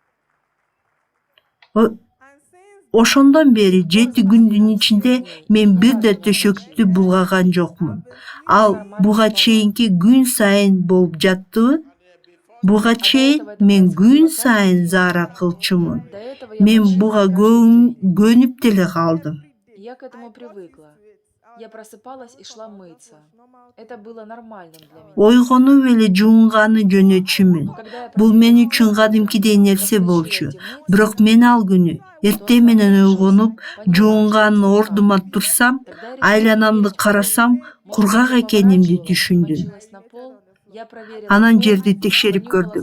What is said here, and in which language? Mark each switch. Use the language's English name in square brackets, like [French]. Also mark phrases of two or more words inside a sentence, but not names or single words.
[Kyrgyz] Ошондон бери 7 күндүн ичинде мен бирде төшөктү булгаган жокмун. Ал буга чейинки күн сайын болуп жаттыбы? Буга чейин мен күн сайын зара кылчумун. Мен буга көнүп деле калдым. [Russian] Я к этому привыкла. Я просыпалась и шла мыться. Это было нормальным для меня. [Kyrgyz] Ойгонуп эле жуунганы жөнөчүмүн. Бул мен үчүн кадимкидей нерсе болчу. Бирок мен ал күнү эртең менен ойгонуп, жуунганын ордума турсам, айланамды карасам, кургак экенимди түшүндүм. Анан жерди текшерип көрдүм.